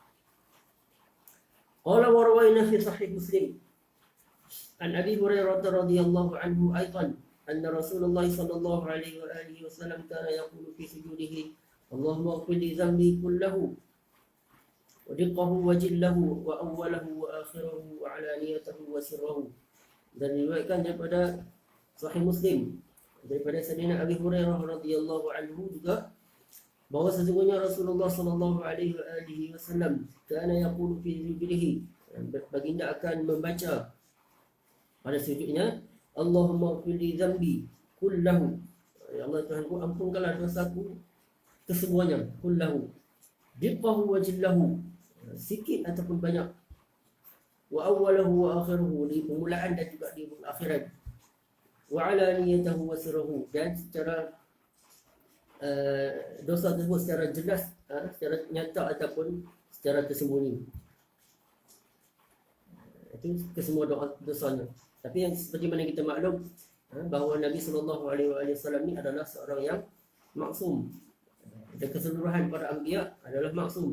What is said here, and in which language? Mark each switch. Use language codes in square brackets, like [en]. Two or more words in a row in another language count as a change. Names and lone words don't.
[ar] قال وروينا في صحيح مسلم عن أبي هريرة رضي الله عنه أيضا أن رسول الله صلى الله عليه وآله وسلم كان يقول في سجوده اللهم اغفر لي ذنبي كله ودقه وجله وأوله وآخره وعلانيته وسره. [ms] Dan diriwayatkan daripada Sahih Muslim daripada Sayyidina Abi Hurairah [ar] رضي الله عنه [ms] juga bahawa sesungguhnya Rasulullah [ar] صلى الله عليه وسلم كان يقول في سجوده, [ms] baginda akan membaca pada sujudnya, [ar] اللهم اغفر لي ذنبي كله, [ms] ya Allah Tuhanku, ampunkanlah dosaku kesemuanya, [ar] كله، دقه وجله, [ms] sikit ataupun banyak, [ar] وأوله وآخره, [ms] di permulaan dan juga di akhirat, [ar] وعلانيته وسره, [ms] dan secara dosa tersebut secara jelas, secara nyata ataupun secara tersembunyi. Itu kesemua dosanya. Tapi yang seperti mana kita maklum bahawa Nabi SAW ni adalah seorang yang maksum, dan keseluruhan para anbiya adalah maksum.